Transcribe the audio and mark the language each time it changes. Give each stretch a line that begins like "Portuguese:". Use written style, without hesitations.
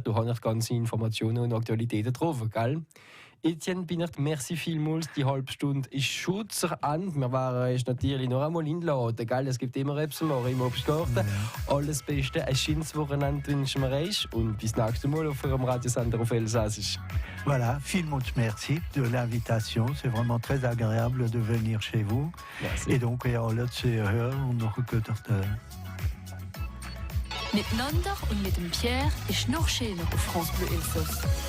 German: Du hast ganze Informationen und Aktualitäten drauf, gell? Etienne Binert, merci vielmals. Die halbe Stunde ist schon zu Ende. Wir waren natürlich noch einmal in Laden, gell? Es gibt immer etwas im Obstgarten. Ja. Alles Beste, ein schönes Wochenende wünschen wir euch und bis nächstes Mal auf eurem Radiosender auf Elsassisch.
French: Voilà,
German: vielmals
French: merci de l'invitation. C'est vraiment très agréable de venir chez vous. Merci. Et donc,
German: ja, alle zu hören und noch Miteinander und mit dem Pierre ist noch schöner auf France Bleu Elsass.